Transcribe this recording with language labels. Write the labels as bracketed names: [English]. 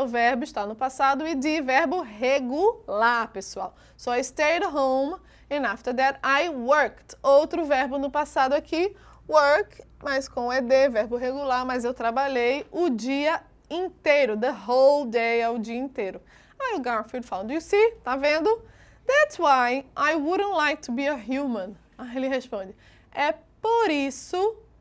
[Portuguese] O verbo está no passado e de verbo regular, pessoal. [English] So I stayed home and after that I worked. [Portuguese] Outro verbo no passado aqui, work, mas com ed, verbo regular, mas eu trabalhei o dia inteiro. [English] The whole day [Portuguese] é o dia inteiro. Aí o Garfield fala, [English] do you see? [Portuguese] Tá vendo? [English] That's why I wouldn't like to be a human. [Portuguese] Aí ele responde, é por isso